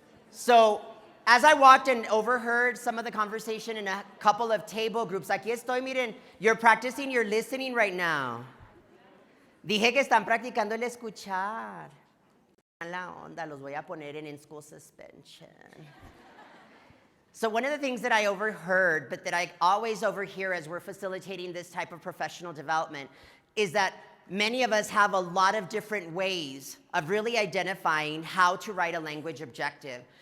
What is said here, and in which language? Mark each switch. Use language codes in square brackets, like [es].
[en] So, as I walked and overheard some of the conversation in a couple of table groups, [es] aquí estoy, miren, [en] you're practicing your listening right now. [es] Dije que están practicando el escuchar. La onda, los voy a poner en in-school suspension. [en] So one of the things that I overheard, but that I always overhear as we're facilitating this type of professional development, is that many of us have a lot of different ways of really identifying how to write a language objective.